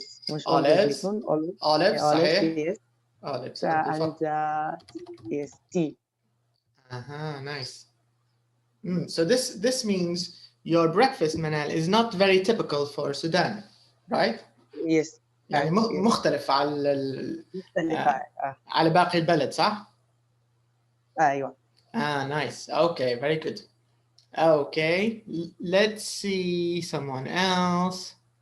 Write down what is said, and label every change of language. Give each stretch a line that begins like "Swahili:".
Arabic: مش
English: olives.
Arabic: صحيح.
English: Yes. Olives. And yes, tea. Nice. So this means your breakfast, Manal, is not very typical for Sudan, right? Yes.
Arabic: يعني مختلف على باقي البلد صح؟ أيوة.
English: Nice. Okay, very good. Okay, let's see someone else.